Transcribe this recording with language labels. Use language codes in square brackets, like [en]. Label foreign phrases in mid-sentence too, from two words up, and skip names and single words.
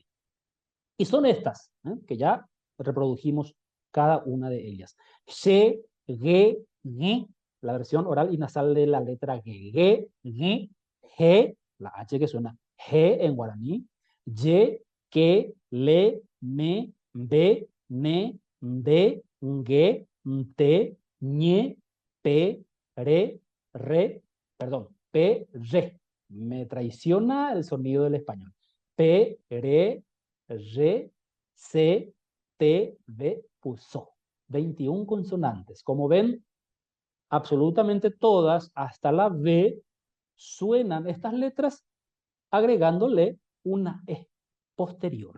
[es] Y son estas, que ya reprodujimos cada una de ellas. She, ge, ñe, la versión oral y nasal de la letra ge, ge, ñe, je, la H que suena je en guaraní, ye, que, le, me, be, ne, de, nge, nte, ñe, pe, perdón, pe, re. Me traiciona el sonido del español. Pe, re, C, T, V, puso. 21 consonantes. Como ven, absolutamente todas, hasta la V, suenan estas letras agregándole una E posterior.